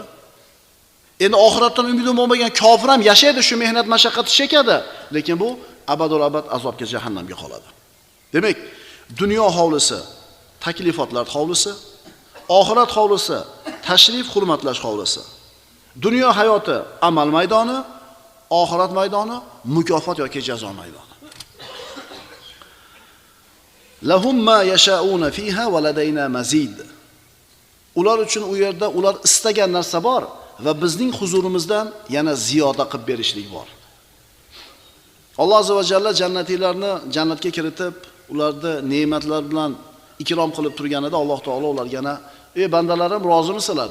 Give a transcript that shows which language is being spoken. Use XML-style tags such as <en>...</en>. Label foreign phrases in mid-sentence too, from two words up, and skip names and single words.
<uz>Endi oxiratdan umidi bo'lmagan kofir ham yashaydi, shu mehnat mashaqqatni chekadi, lekin bu abadul abad azobga, jahannamga qoladi. Demak, dunyo hovlisi taklifotlar hovlisi, oxirat hovlisi tashrif hurmatlash hovlisi. Dunyo hayoti amal maydoni, oxirat maydoni mukofot yoki jazo maydoni.</uz> <ar>لهم ما يشاءون فيها ولدينا مزيد.</ar> <uz>Ular uchun u yerda ular istagan narsa bor va bizning huzurimizdan yana ziyoda qilib berishlik bor. Alloh</uz> <ar>عز وجل</ar> <uz>jannatiylarni jannatga kiritib, ularni ne'matlar bilan ikrom qilib turganida Alloh taolo ularga yana: "Ey bandalarim, rozimisizlar?"</uz>